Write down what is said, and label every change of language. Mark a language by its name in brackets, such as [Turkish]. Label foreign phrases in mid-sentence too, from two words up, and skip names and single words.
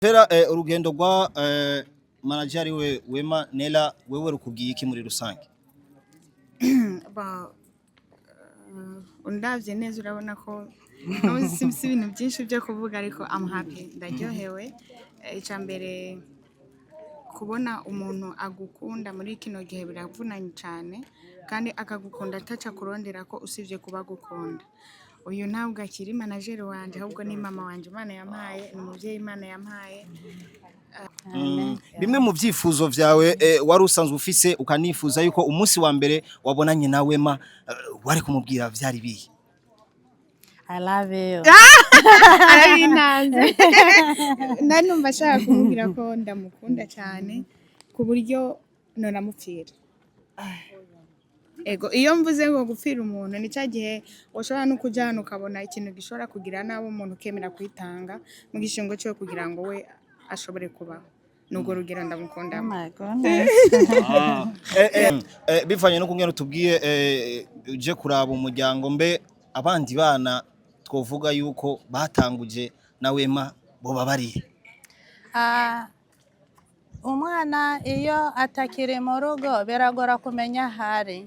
[Rundi] Tera urugendo rwa manager we Wema Nella wewe rukugiye iki muri rusange? Ba undavye neza urabona ko si ibintu byinshi byo kuvuga ariko [English] I'm happy [Rundi] ndaryohewe. Icambere kubona umuntu agukunda muri kino gihe biravunanye cyane kandi akagukunda ataca kurondera ko usivye kuba gukunda. Uyu ntabwo akiri manager wanje ahubwo ni mama wanje Imana yampaye, ni umuvyeyi Imana yampaye. Bimwe mu vyifuzo vyawe wari usanzwe ufise ukanifuza yuko umunsi wa mbere wabonanye na Wema wari kumubwira vyari bihe? [English] I love you. [Rundi] Arabinanze. Nanumva ashaka kumubwira ko ndamukunda cyane ku buryo nonamupfira. Ego iyo mvuze ngo gupfira umuntu ni cya gihe ushobora no kuja hano ukabona ikintu gishobora kugira nabo umuntu ukemera kwitanga mu gishingo cyo kugira ngo we ashobore kubaho. Nugo rugero ndamukunda. [English] Oh my goodness. [Rundi] Bivanye no kungena tubwiye uje kuraba umuryango mbe abandi bana twovuga yuko batanguje na Wema bo babariye. Umwana iyo atakiri mu rugo biragora kumenya hari.